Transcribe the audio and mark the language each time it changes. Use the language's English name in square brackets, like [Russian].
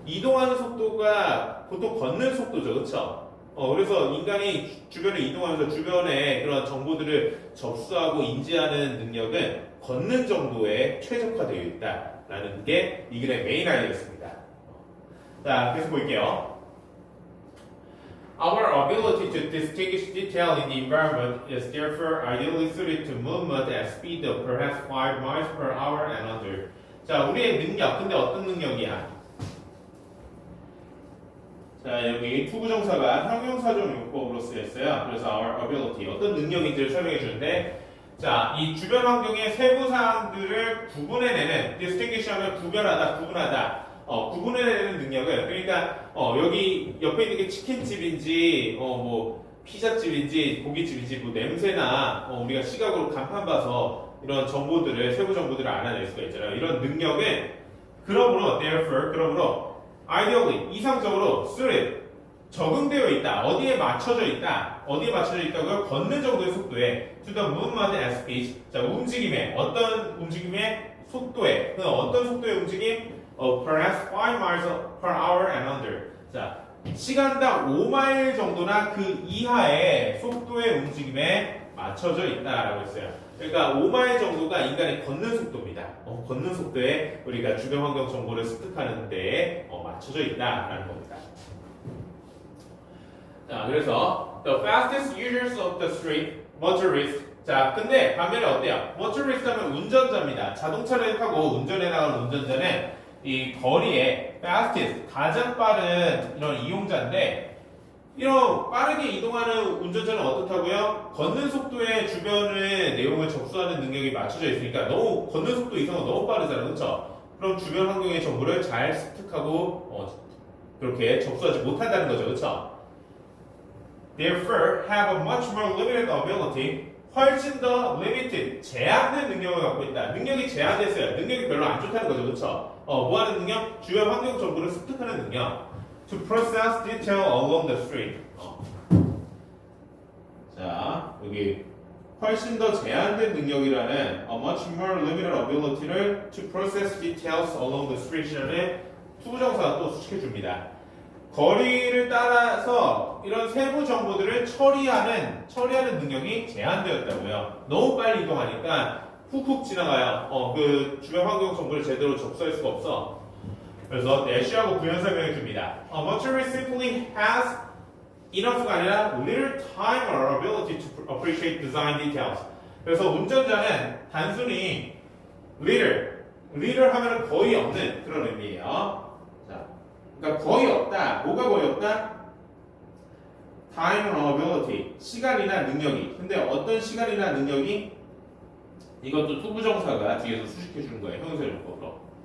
[Korean] 이동하는 속도가 보통 걷는 속도죠, 그렇죠? 그래서 인간이 주변에 이동하면서 주변에 그런 정보들을 접수하고 인지하는 능력은 걷는 정도에 최적화되어 있다라는 게 이 글의 메인 아이디어였습니다. 자, 계속 볼게요. [English] Our ability to distinguish detail in the environment is therefore ideally suited to movement at speed of perhaps 5 miles per hour and under. [Korean] 자, 우리의 능력. 근데 어떤 능력이야? 자, 여기 투부정사가 형용사적 용법으로 쓰였어요. 그래서 our ability, 어떤 능력인지를 설명해 주는데, 자, 이 주변 환경의 세부 사항들을 구분해내는, distinguish 하면 구별하다, 구분하다. 구분해내는 능력은 그러니까 여기 옆에 있는 게 치킨집인지 뭐 피자집인지 고깃집인지 뭐 냄새나 우리가 시각으로 간판 봐서 이런 정보들을 세부 정보들을 알아낼 수가 있잖아요. 이런 능력은 그러므로 ideally 이상적으로 suited 적응되어 있다. 어디에 맞춰져 있다고요? 걷는 정도의 속도에 [English] to the movement and speed. [Korean] 자, 어떤 움직임의 속도에 어떤 속도의 움직임? [English] perhaps 5 miles per hour and under. [Korean] 자, 시간당 5마일 정도나 그 이하의 속도의 움직임에 맞춰져 있다라고 했어요. 그러니까 5마일 정도가 인간의 걷는 속도입니다. 걷는 속도에 우리가 주변 환경 정보를 습득하는 데에 맞춰져 있다라는 겁니다. 자, 그래서 [English] the fastest users of the street, motorists. [Korean] 자, 근데 반면에 어때요? motorist 하면 운전자입니다. 자동차를 타고 운전해 나가는 운전자는 이 거리에 fastest, 가장 빠른 이런 이용자인데 이런 빠르게 이동하는 운전자는 어떻다고요? 걷는 속도에 주변의 내용을 접수하는 능력이 맞춰져 있으니까 너무 걷는 속도 이상은 너무 빠르잖아요. 그렇죠? 그럼 주변 환경의 정보를 잘 습득하고 그렇게 접수하지 못한다는 거죠. 그렇죠? [English] Therefore, have a much more limited ability. [Korean] 훨씬 더 limited, 제한된 능력을 갖고 있다. 능력이 제한됐어요. 능력이 별로 안 좋다는 거죠. 그렇죠? 뭐 하는 능력? 주변 환경 정보를 습득하는 능력. [English] To process detail along the street. [Korean] 자, 여기 훨씬 더 제한된 능력이라는 [English] a much more limited ability [Korean] 를 [English] to process details along the street [Korean] 이라는 투부정사가 또 수식해 줍니다. 거리를 따라서 이런 세부 정보들을 처리하는 능력이 제한되었다고요. 너무 빨리 이동하니까 훅훅 지나가요. 그 주변 환경 정보를 제대로 접수할 수가 없어. 그래서 대시하고 부연 설명해 줍니다. [English] A motorist simply has enough [Korean] 가 아니라 [English] little time or ability to appreciate design details. [Korean] 그래서 운전자는 단순히 little 하면 거의 없는 그런 의미예요. 그러니까 거의 없다. 뭐가 거의 없다? [English] time and ability. [Korean] 시간이나 능력이. 근데 어떤 시간이나 능력이? 이것도 투부정사가 뒤에서 수식해 주는 거예요. 형용사용법으로.